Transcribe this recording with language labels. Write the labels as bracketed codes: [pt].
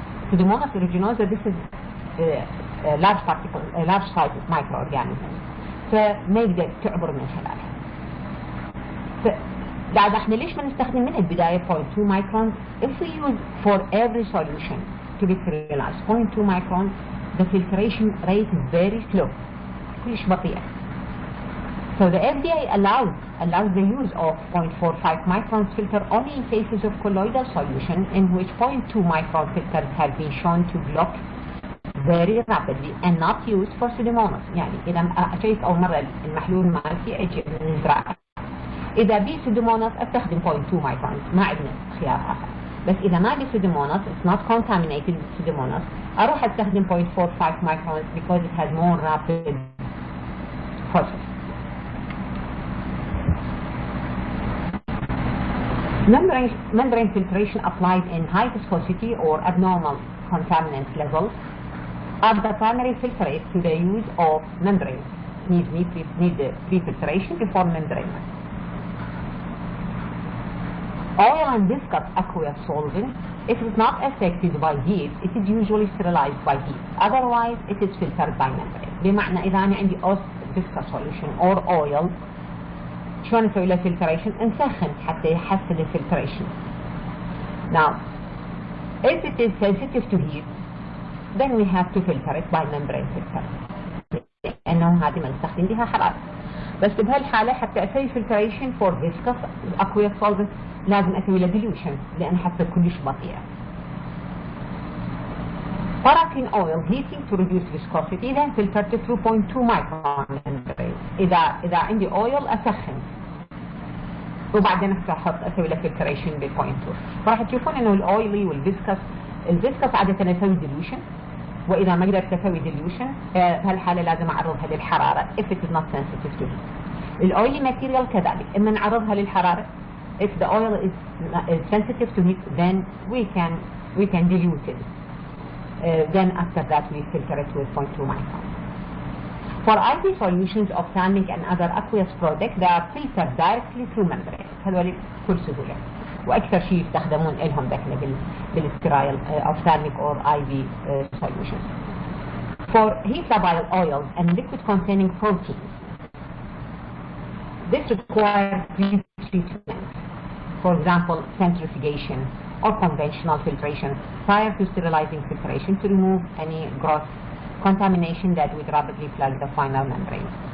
[en] Pseudomonas aeruginosa, this is a large particle, a large size of microorganism. [ar] فما يقدر تعبر من خلالها. بعد احنا ليش ما نستخدم من البداية 0.2 microns? [en] If we use for every solution to be sterilized 0.2 microns, the filtration rate is very slow, [ar] كلش بطيئة. [en] So the FDA allows the use of 0.45 microns filter only in cases of colloidal solution in which 0.2 micron filters have been shown to block very rapidly and not used for Pseudomonas. [ar] يعني إذا أشيت أول مرة المحلول مالتي أجي نزرعه. إذا بي Pseudomonas أستخدم 0.2 microns، ما عندنا خيار آخر. بس إذا ما بي [en] Pseudomonas, it's not contaminated with Pseudomonas، [ar] أروح أستخدم [en] 0.45 microns because it has more rapid process. Membrane filtration applied in high viscosity or abnormal contaminant levels are the primary filtrate to the use of membranes. Need pre-filtration before membrane. Oil and viscous aqueous solvent, if it is not affected by heat, it is usually sterilized by heat. Otherwise, it is filtered by membrane. [ar] بمعنى إذا أنا عندي [en] viscous solution or oil [ar] شلون نسوي له filtration؟ نسخن حتى يحسن الفلتريشن. [en] Now, if it is sensitive to heat, then we have to filter it by membrane filter. [ar] لأنه هذه ما نستخدم بها حرارة. بس بهالحالة حتى أسوي filtration [en] for viscous aqueous solvent [ar] لازم أسوي له dilution لأن حتى كلش بطيئة. [en] Paraffin oil heating to reduce viscosity then filtered to 2.2 micron membrane. [ar] إذا عندي oil أسخن وبعدين أسوي له filtration ب 0.2. فراح تشوفون إنه الأويلي الفيسكس عادة أسوي dilution، وإذا ما قدرت أسوي dilution بهالحالة لازم أعرضها للحرارة [en] if it is not sensitive to heat. [ar] الأويلي ماتيريال كذلك إما نعرضها للحرارة [en] if the oil is sensitive to heat then we can dilute it. Then after that we filter it with 0.2 micron. For IV solutions of ophthalmic and other aqueous products they are filtered directly through membrane. [ar] هذول بكل سهولة. وأكثر شيء يستخدمون لهم ذكنا بالسترايل [en] ophthalmic or IV solutions. For heat labile oils and liquid containing proteins, this requires treatment. For example, centrifugation or conventional filtration prior to sterilizing filtration to remove any gross contamination that would rapidly flood the final membrane.